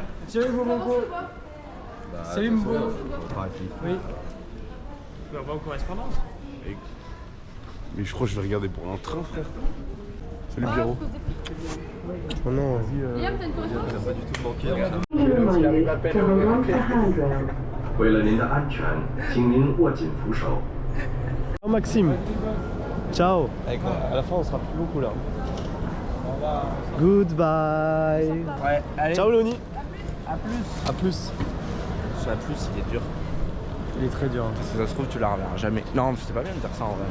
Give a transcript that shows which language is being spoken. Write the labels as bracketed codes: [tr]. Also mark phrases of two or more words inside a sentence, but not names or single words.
[fr] Salut mon Mongo. Salut mon Mongo. Oui. On va en correspondance. Mais je crois que je vais regarder pour un train, frère. Salut Pierrot. Oh non, vas-y. Liam, t'as une correspondance? pas du tout manqué. [zh] 为了您的安全，请您握紧扶手。 [fr] Ciao Maxime. Ciao. À la fin on sera plus beaucoup là. Goodbye. Ouais, allez. Ciao Léonie. À plus. A plus. Ce à plus, il est dur. Il est très dur. Hein. Si ça se trouve, tu la reverras jamais. Non, c'est pas bien de dire ça en vrai.